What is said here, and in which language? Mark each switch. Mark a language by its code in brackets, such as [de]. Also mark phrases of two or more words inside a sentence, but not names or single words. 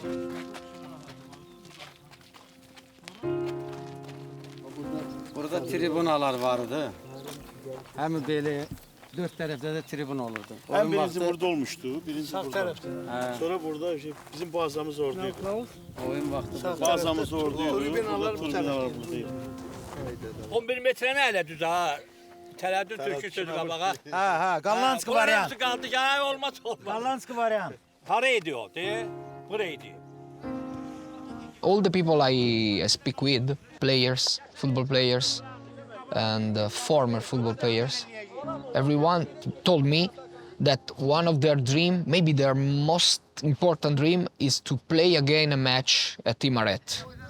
[tr] Burada tribunalar vardı. Hem böyle dört tarafta da tribun olurdu. Hem birinci burada olmuştu, birinci burada. Sonra burada bizim boğazamız oradaydı. [az] Oyun vaxtı. [tr] Boğazamız oradaydı. Tribünalar buradaydı. [az] 11 metre ne elə düz ha? Tərəddüd türkü sözü qabağa. Ha, Qallanski variant. Qaldı ya, olmaz. Qallanski variant. Haraydı o, de? Buraydı. [en] All the people I speak with, players, football players, and former football players, everyone told me that one of their dream, maybe their most important dream, is to play again a match at Imaret.